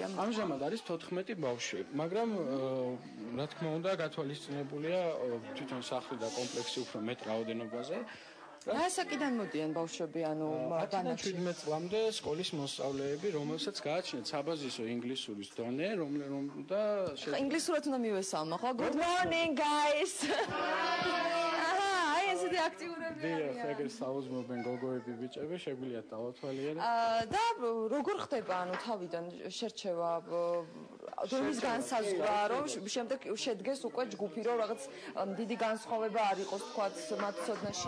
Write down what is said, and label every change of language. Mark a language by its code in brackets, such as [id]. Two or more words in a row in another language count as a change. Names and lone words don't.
[ka] ამჟამად არის 14 ბავშვი, მაგრამ რა თქმა უნდა გათვალისწინებულია თვითონ სახლი და კომპლექსი უფრო მეტ რაოდენობაზე. რა საკიდან მოდიან ბავშვები, ანუ ბანაკში? 17 წლამდე სკოლის მოსწავლეები, რომელსაც გააჩნიათ საბაზისო ინგლისურის დონე, და ინგლისურად უნდა მივესალმო, ხო? [en] Good morning, guys. [ka] ესეთი აქტიურები არიან. დიახ, ეგრე საუზმობენ გოგოები, ბიჭები, შეგვიძლია დავათვალიეროთ. და როგორ ხდება, ანუ თავიდან შერჩევა დონის განსაზღვრა, რომ შემდეგ შედგეს უკვე ჯგუფი, რომ რაღაც დიდი განსხვავება არ იყოს, თქვათ, მათ ცოდნაში?